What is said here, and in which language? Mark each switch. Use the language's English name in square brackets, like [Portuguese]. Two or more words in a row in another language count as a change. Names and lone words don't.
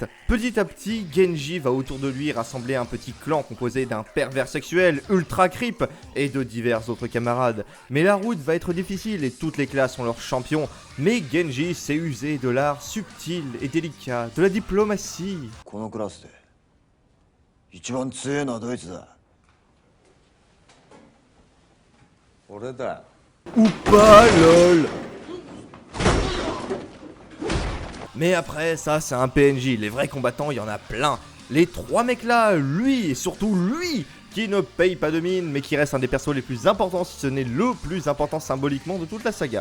[French] Petit à petit, Genji va autour de lui rassembler un petit clan composé d'un pervers sexuel ultra creep et de divers autres camarades. Mais la route va être difficile et toutes les classes ont leurs champions, mais Genji sait user de l'art subtil et délicat, de la diplomatie. [Japanese] このクラスで一番強いのはドイツだ。俺だ。 [French] Ou pas, lol. Mais après, ça, c'est un PNJ. Les vrais combattants, il y en a plein. Les trois mecs là, lui, et surtout lui, qui ne paye pas de mine, mais qui reste un des persos les plus importants, si ce n'est le plus important symboliquement de toute la saga.